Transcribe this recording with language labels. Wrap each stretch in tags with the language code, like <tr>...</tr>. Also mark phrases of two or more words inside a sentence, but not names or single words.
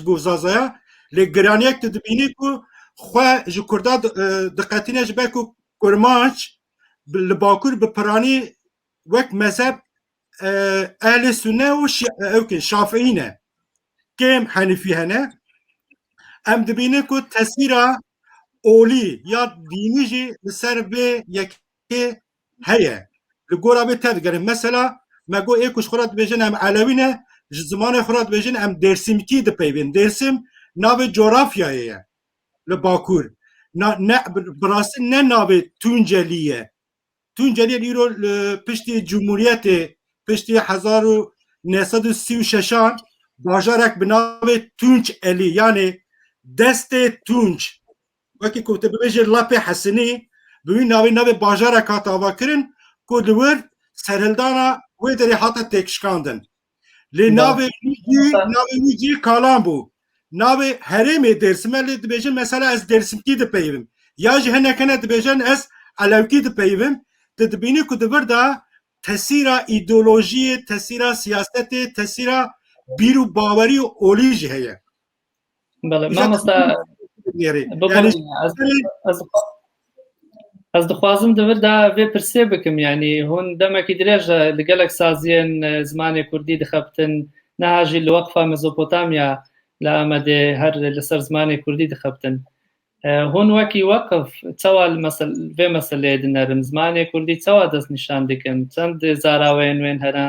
<ku>bo zazaya lê giraniyek tu dibînî ku xwe ji Kurda diqetîne ji ber ku kurmanc li Bakur bi piranî wek mezheb ehlî Sûne û Şafîî ne kêm Henîfî hene em dibînin ku tesîra اولی یا دینی جی لسر به یکی هیه لگورا به تدگرم مثلا مگو ایکوش خورات بیجن ام علوینه زمان خورات بیجن ام درسیمکی ده پیوین درسیم ناو جغرافیایه لباکور نه براستی نه ناو تونجلیه تونجلی ایرو پشتی جمهوریت پشتی 1936 باجارک به ناو تونج الی یعنی دست تونج وکی که ببیجه لپ حسنی بوی ناوی باجارک هاتا کرن که دور سرهلدانا وی داری حتا تکشکاندن لی ناوی ویجی کالان بو ناوی هرمی درسمه لی دبیجن مثلا از درسمکی ده پیویم یا جه هنکنه دبیجن از علوکی ده پیویم دبینی که دور دا تسیرا ایدولوژی تسیرا سیاست تسیرا بیرو باوری و اولیج هیه بله مامۆستا ez dixwazim di vir de vê pirsê bikim yanî hûn demekî dirêj li gelek saziyên zimanê Kurdî dixebitin niha jî li Weqfa Mezopotamya li Amedê her li ser zimanê Kurdî dixebitin hûn wekî weqif çawa vê meseleyê dinerin zimanê Kurdî çawa dest nîşan dikin çend zaraweyên wên hene</ku>